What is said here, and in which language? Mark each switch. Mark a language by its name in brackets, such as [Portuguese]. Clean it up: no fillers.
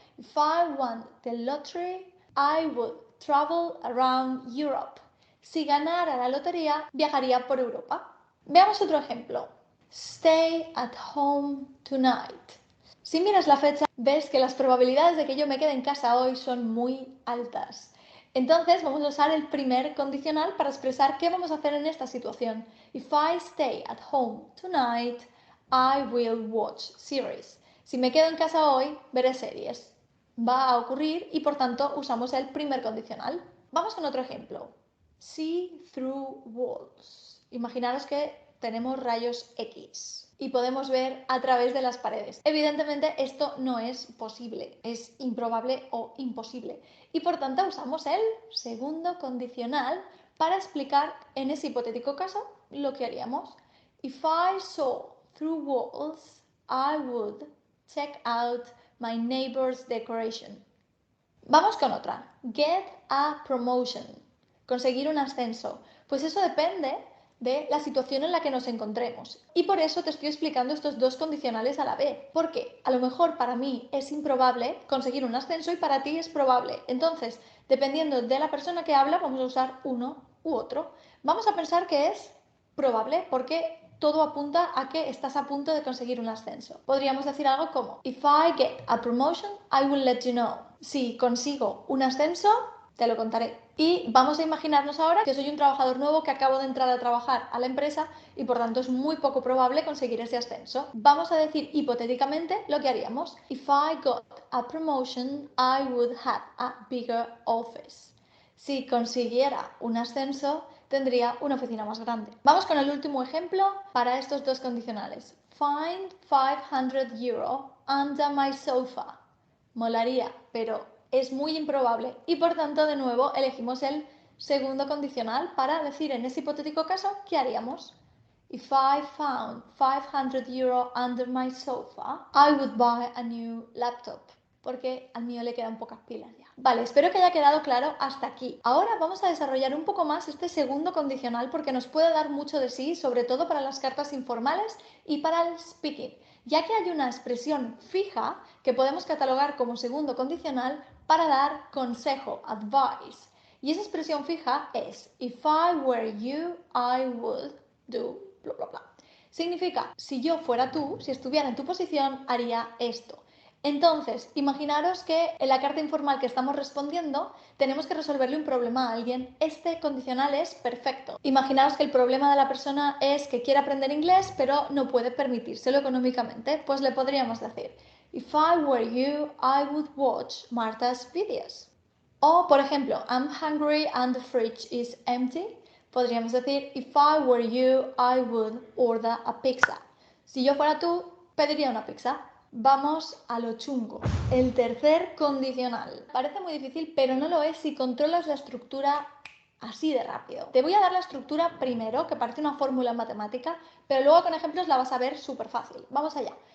[English] If I won the lottery, I would travel around Europe. [Spanish] Si ganara la lotería, viajaría por Europa. Veamos otro ejemplo. [English] Stay at home tonight. [Spanish] Si miras la fecha, ves que las probabilidades de que yo me quede en casa hoy son muy altas. Entonces vamos a usar el primer condicional para expresar qué vamos a hacer en esta situación. [English] If I stay at home tonight, I will watch series. [Spanish] Si me quedo en casa hoy, veré series. Va a ocurrir y por tanto usamos el primer condicional. Vamos con otro ejemplo. [English] See through walls. [Spanish] Imaginaros que tenemos rayos X y podemos ver a través de las paredes. Evidentemente esto no es posible, es improbable o imposible. Y por tanto usamos el segundo condicional para explicar en ese hipotético caso lo que haríamos. [English] If I saw through walls, I would check out my neighbor's decoration. [Spanish] Vamos con otra. [English] Get a promotion. [Spanish] Conseguir un ascenso. Pues eso depende de la situación en la que nos encontremos. Y por eso te estoy explicando estos dos condicionales a la vez. Porque a lo mejor para mí es improbable conseguir un ascenso y para ti es probable. Entonces, dependiendo de la persona que habla, vamos a usar uno u otro. Vamos a pensar que es probable porque todo apunta a que estás a punto de conseguir un ascenso. Podríamos decir algo como, [English] if I get a promotion, I will let you know. [Spanish] Si consigo un ascenso, te lo contaré. Y vamos a imaginarnos ahora que soy un trabajador nuevo que acabo de entrar a trabajar a la empresa y por tanto es muy poco probable conseguir ese ascenso. Vamos a decir hipotéticamente lo que haríamos. [English] If I got a promotion, I would have a bigger office. [Spanish] Si consiguiera un ascenso, tendría una oficina más grande. Vamos con el último ejemplo para estos dos condicionales. [English] Find 500 euro under my sofa. [Spanish] Molaría, pero es muy improbable y por tanto de nuevo elegimos el segundo condicional para decir en ese hipotético caso qué haríamos. [English] If I found 500 euro under my sofa, I would buy a new laptop. [Spanish] Porque al mío le quedan pocas pilas ya. Vale, espero que haya quedado claro hasta aquí. Ahora vamos a desarrollar un poco más este segundo condicional porque nos puede dar mucho de sí, sobre todo para las cartas informales y para el speaking, ya que hay una expresión fija que podemos catalogar como segundo condicional para dar consejo, advice. Y esa expresión fija es [English] If I were you, I would do bla bla bla. [Spanish] Significa, si yo fuera tú, si estuviera en tu posición, haría esto. Entonces, imaginaros que en la carta informal que estamos respondiendo tenemos que resolverle un problema a alguien. Este condicional es perfecto. Imaginaos que el problema de la persona es que quiere aprender inglés pero no puede permitírselo económicamente. Pues le podríamos decir, [English] If I were you, I would watch Marta's videos. [Spanish] O, por ejemplo, [English] I'm hungry and the fridge is empty. [Spanish] Podríamos decir, [English] If I were you, I would order a pizza. [Spanish] Si yo fuera tú, pediría una pizza. Vamos a lo chungo. El tercer condicional. Parece muy difícil, pero no lo es si controlas la estructura así de rápido. Te voy a dar la estructura primero, que parece una fórmula matemática, pero luego con ejemplos la vas a ver súper fácil. Vamos allá.